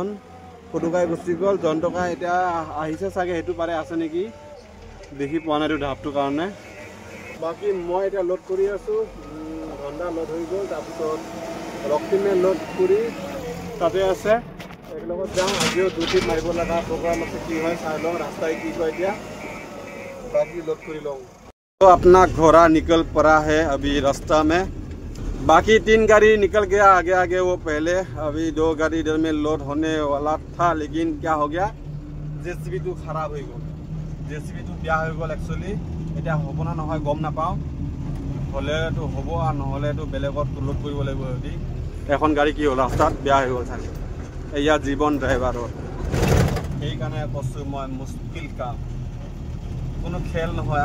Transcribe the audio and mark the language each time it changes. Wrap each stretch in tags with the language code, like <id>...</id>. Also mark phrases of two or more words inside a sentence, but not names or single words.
<as>পুতুকাই গুচি গ'ল, জন্তুকাই এতিয়া আহিছে চাগে, সেইটো পাৰে আছে নেকি, দেখি পোৱা নাই ঢাপটোৰ কাৰণে। বাকী মই এতিয়া লোড কৰি আছোঁ, ঘণ্টা লোড হৈ গ'ল। তাৰপিছত ৰক্তিমে লোড কৰি তাতে আছে, একেলগত যাওঁ। আজিও দুটি মাৰিব লগা প্ৰগ্ৰাম আছে, কি হয় চাই লওঁ, ৰাস্তাই কি কয় এতিয়া।</as> <hi>बाकी लोड कर लो। तो अपना घोड़ा निकल पड़ा है अभी रास्ता में। बाकी 3 गाड़ी निकल गया आगे आगे, वो पहले। अभी 2 गाड़ी इधर में लोड होने वाला था, लेकिन क्या हो गया, जेसीबी तो खराब हो गया। जेसीबी तो</hi> <as>বেয়া হৈ গ'ল</as> <hi>एक्चुअली।</hi> <as>এতিয়া হ'ব না নহয় গম নাপাওঁ, হ'লেতো হ'ব আৰু নহ'লেতো বেলেগত লোড কৰিব লাগিব। যদি এখন গাড়ী কি হ'ল ৰাস্তাত বেয়া হৈ গ'ল চাগে, এয়া জীৱন ড্ৰাইভাৰৰ। সেইকাৰণে কৈছোঁ মই মুস্কিল কাম, কোনো খেল নহয়।</as>